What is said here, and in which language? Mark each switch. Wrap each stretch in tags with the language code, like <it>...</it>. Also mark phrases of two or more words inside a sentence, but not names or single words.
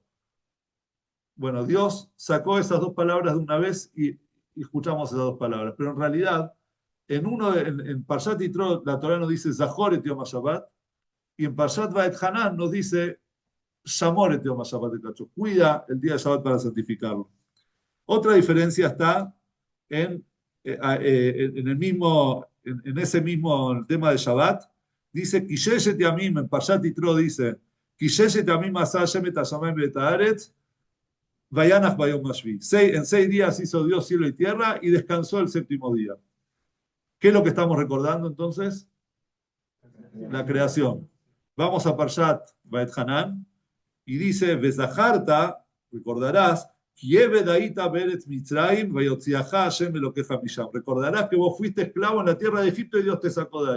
<es>Bueno, Dios sacó esas dos palabras de una vez y escuchamos esas dos palabras, pero en realidad en Parshat Yitro la Torah nos dice</es> <he>זכור את יום השבת</he> <es>y en Parshat Va'et Hanan nos dice</es> <he>שמור את יום השבת,</he> <es>cuida el día de Shabbat para santificarlo. Otra diferencia está en ese mismo tema de Shabbat. Dice,</es> <he>כי ששת ימים,</he> <es>en Parshat Yitro dice,</es> <he>כי ששת ימים עשה השם את השמים ואת הארץ וינח ביום השביעי.</he> <es>En 6 días hizo Dios cielo y tierra y descansó el séptimo día. ¿Qué es lo que estamos recordando entonces? La creación. Vamos a Parshat Va'et Hanan y dice, Vezaharta, recordarás, recordarás que vos fuiste esclavo en la tierra de Egipto y Dios te sacó de ahí.</es>